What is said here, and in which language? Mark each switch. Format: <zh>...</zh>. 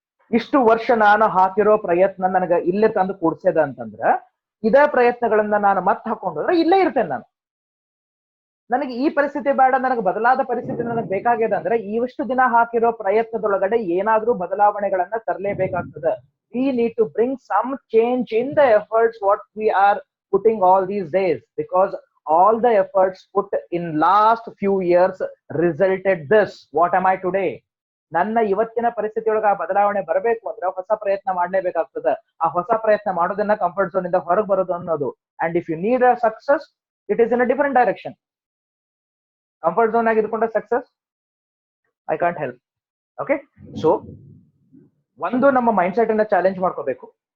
<kn>ಇಷ್ಟು ವರ್ಷ ನಾನು ಹಾಕಿರೋ ಪ್ರಯತ್ನ ನನಗ ಇಲ್ಲೇ ತಂದು ಕೂಡ್ಸೇದ ಅಂತಂದ್ರ, ಇದೇ ಪ್ರಯತ್ನಗಳನ್ನ ನಾನು ಮತ್ತೆ ಹಾಕೊಂಡ್ರೆ ಇಲ್ಲೇ ಇರ್ತೇನೆ ನಾನು. ನನಗೆ ಈ ಪರಿಸ್ಥಿತಿ ಬೇಡ, ನನಗೆ ಬದಲಾದ ಪರಿಸ್ಥಿತಿ ನನಗೆ ಬೇಕಾಗ್ಯದ ಅಂದ್ರೆ ಇಷ್ಟು ದಿನ ಹಾಕಿರೋ ಪ್ರಯತ್ನದೊಳಗಡೆ ಏನಾದ್ರೂ ಬದಲಾವಣೆಗಳನ್ನ ತರಲೇಬೇಕಾಗ್ತದೆ.</kn> <en>We need to bring some change in the efforts what we are putting all these days, because all the efforts put in last few years resulted this. What am I today?</en> <kn>ನನ್ನ ಇವತ್ತಿನ ಪರಿಸ್ಥಿತಿಯೊಳಗೆ ಆ ಬದಲಾವಣೆ ಬರಬೇಕು ಅಂದ್ರೆ ಹೊಸ ಪ್ರಯತ್ನ ಮಾಡ್ಲೇಬೇಕಾಗ್ತದೆ. ಆ ಹೊಸ ಪ್ರಯತ್ನ ಮಾಡೋದನ್ನ ಕಂಫರ್ಟ್ ಝೋನ್ ಇಂದ ಹೊರಗೆ ಬರೋದು ಅನ್ನೋದು.</kn> <en>And if you need a success, it is in a different direction.</en> <kn>Comfort zone ಆಗಿ ಇದ್ಕೊಂಡ success</kn> <en>I can't help.</en> <kn>Okay, so ಒಂದು ನಮ್ಮ ಮೈಂಡ್ ಸೆಟ್ ಅನ್ನ ಚಾಲೆಂಜ್ ಮಾಡ್ಕೋಬೇಕು.</kn>